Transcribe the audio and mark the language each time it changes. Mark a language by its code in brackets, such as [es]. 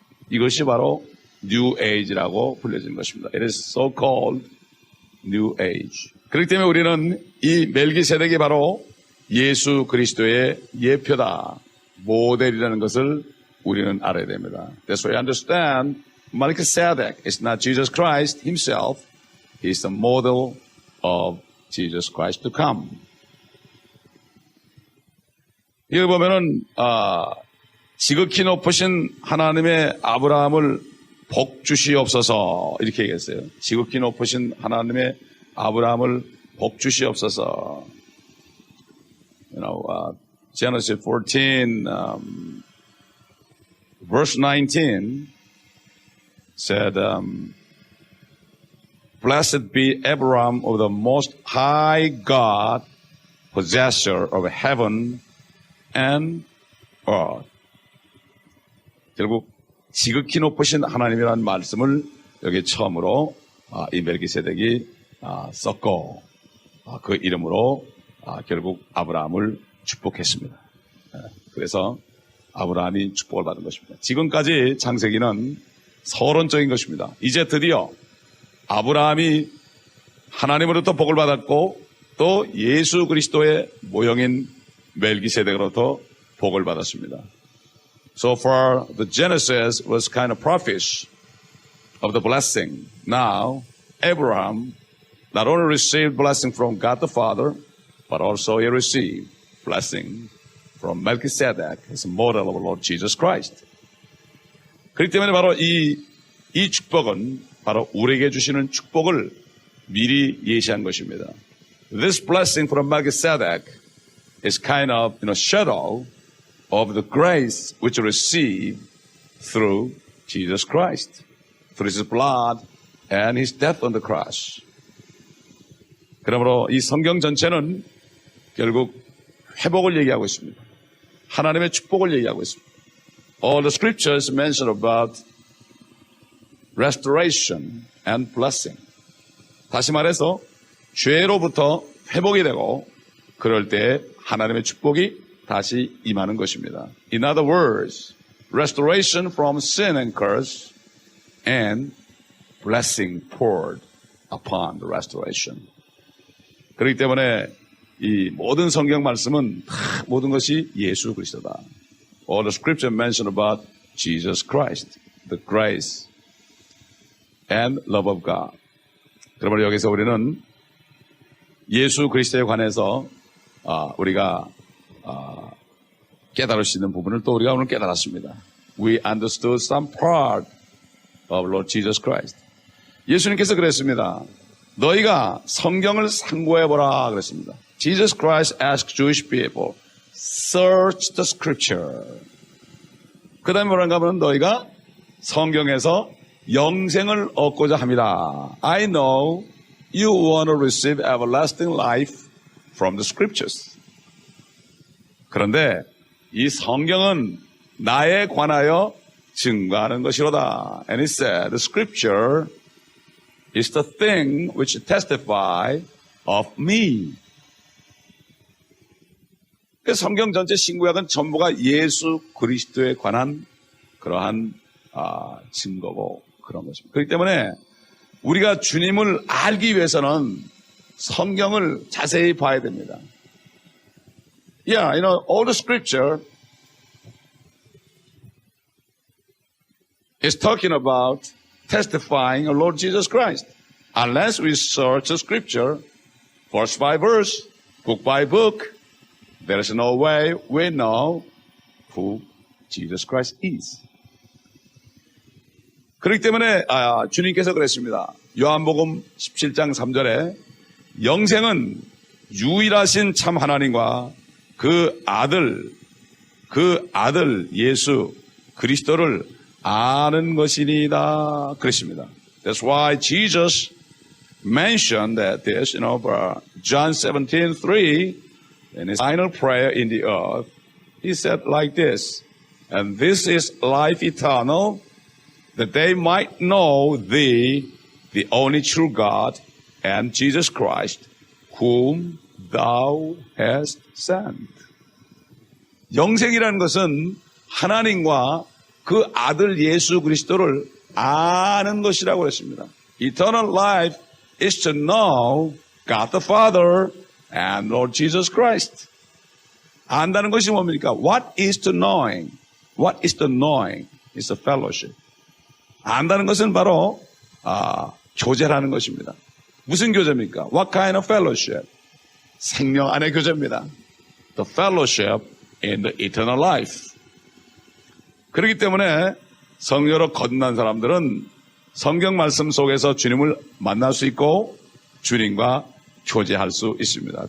[ko] 이것이 바로 New Age라고 불려진 것입니다. [en] It is so called New Age. [ko] 그렇기 때문에 우리는 이 멜기세덱이 바로 예수 그리스도의 예표다, 모델이라는 것을 우리는 알아야 됩니다. [en] That's why I understand Melchizedek is not Jesus Christ himself. He is the model of Jesus Christ to come. [ko] 여기 보면은 지극히 높으신 하나님의 아브라함을 복 주시옵소서 이렇게 얘기했어요. 지극히 높으신 하나님의 아브라함을 복 주시옵소서. [en] Genesis 14, verse 19 said, Blessed be Abraham of the Most High God, possessor of heaven and earth. [ko] 결국 지극히 높으신 하나님이라는 말씀을 여기 처음으로 이 멜기세덱이 썼고 그 이름으로 결국 아브라함을 축복했습니다. 그래서 아브라함이 축복을 받은 것입니다. 지금까지 창세기는 서론적인 것입니다. 이제 드디어 아브라함이 하나님으로부터 복을 받았고 또 예수 그리스도의 모형인 멜기세덱으로부터 복을 받았습니다. [en] So far, the Genesis was kind of prophecy of the blessing. Now, Abraham not only received blessing from God the Father, but also he received blessing from Melchizedek, as a model of our Lord Jesus Christ. [ko] 그렇기 때문에 바로 이 축복은 바로 우리에게 주시는 축복을 미리 예시한 것입니다. [en] this blessing from Melchizedek is kind of shadow of the grace which we receive through Jesus Christ, through His blood and His death on the cross. [ko] 그러므로 이 성경 전체는 결국 회복을 얘기하고 있습니다. 하나님의 축복을 얘기하고 있습니다. [en] All the scriptures mention about restoration and blessing. [ko] 다시 말해서 죄로부터 회복이 되고 그럴 때 하나님의 축복이 다시 임하는 것입니다. [en] In other words, restoration from sin and curse and blessing poured upon the restoration. [ko] 그렇기 때문에 이 모든 성경 말씀은 다 모든 것이 예수 그리스도다. [en] All the scripture mention about Jesus Christ, the grace and love of God. [ko] 그러므로 여기서 우리는 예수 그리스도에 관해서 우리가 깨달을 수 있는 부분을 또 우리가 오늘 깨달았습니다. [en] We understood some part of Lord Jesus Christ. [ko] 예수님께서 그랬습니다. 너희가 성경을 상고해보라 그랬습니다. [en] Jesus Christ asked Jewish people, search the scripture. [ko] 그 다음에 뭐라는가 하면 너희가 성경에서 영생을 얻고자 합니다. [en] I know you want to receive everlasting life from the scriptures. [ko] 그런데 이 성경은 나에 관하여 증거하는 것이로다. [en] And he said, the scripture is the thing which testify of me. [ko] 그 성경 전체 신구약은 전부가 예수 그리스도에 관한 그러한 증거고 그런 것입니다. 그렇기 때문에 우리가 주님을 알기 위해서는 성경을 자세히 봐야 됩니다. [en] Yeah, all the scripture is talking about testifying of Lord Jesus Christ. Unless we search the scripture, verse by verse, book by book, there is no way we know who Jesus Christ is. [ko] 그렇기 때문에 주님께서 그랬습니다. 요한복음 17장 3절에 영생은 유일하신 참 하나님과 그 아들 예수 그리스도를 아는 것이니이다 그랬습니다. [en] That's why Jesus mentioned that this, John 17:3, in his final prayer in the earth, he said like this, and this is life eternal, that they might know thee, the only true God, and Jesus Christ, whom thou hast sent. [ko] 영생이라는 것은 하나님과 그 아들 예수 그리스도를 아는 것이라고 했습니다. [en] Eternal life is to know God the Father and Lord Jesus Christ. [ko] 안다는 것이 뭡니까? [en] What is the knowing? What is the knowing? It's a fellowship. [ko] 안다는 것은 바로 교제라는 것입니다. 무슨 교제입니까? [en] What kind of fellowship? [ko] 생명 안의 교제입니다. [en] The fellowship in the eternal life. [ko] 그렇기 때문에 성령으로 거듭난 사람들은 성경 말씀 속에서 주님을 만날 수 있고 주님과 교제할 수 있습니다.